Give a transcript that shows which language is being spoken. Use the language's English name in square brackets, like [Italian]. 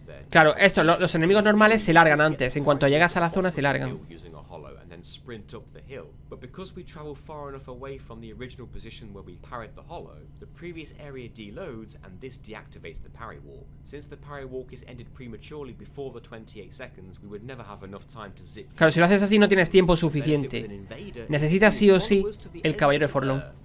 [Spanish] Claro, esto, los enemigos normales se largan antes, en cuanto llegas a la zona se largan. [English] Sprint up the hill, but because we travel far enough away from the original position where we parried the hollow, the previous area deloads and this deactivates the parry walk. Since the parry walk is ended prematurely before the 28 seconds, we would never have enough time to zip. [Spanish] Claro, si lo haces así no tienes tiempo suficiente. Necesitas sí o sí el caballero de Forlorn.